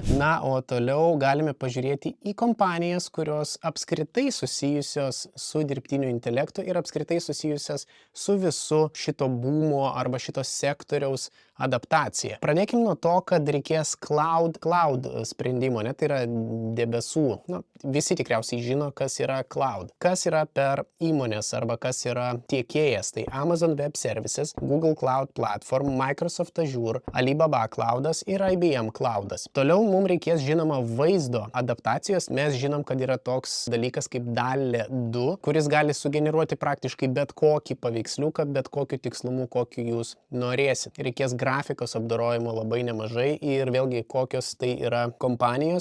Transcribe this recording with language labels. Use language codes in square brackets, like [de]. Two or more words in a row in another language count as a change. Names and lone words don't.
[lt] Na, o toliau galime pažiūrėti į kompanijas, kurios apskritai susijusios su dirbtiniu intelektu ir apskritai susijusios su visu šito būmo arba šito sektoriaus adaptacija. Pradėkim nuo to, kad reikės cloud sprendimo, tai yra debesų. Visi tikriausiai žino, kas yra cloud. Kas yra per įmonės arba kas yra tiekėjas. Tai Amazon Web Services, Google Cloud Platform, Microsoft Azure, Alibaba Cloudas ir IBM Cloudas. Toliau mums reikės žinoma vaizdo adaptacijos. Mes žinom, kad yra toks dalykas kaip DALL-E 2, kuris gali sugeneruoti praktiškai bet kokį paveiksliuką, bet kokiu tikslumu, kokiu jūs norėsit. Reikės grafikos apdorojimo labai nemažai ir vėlgi kokios tai yra kompanijos.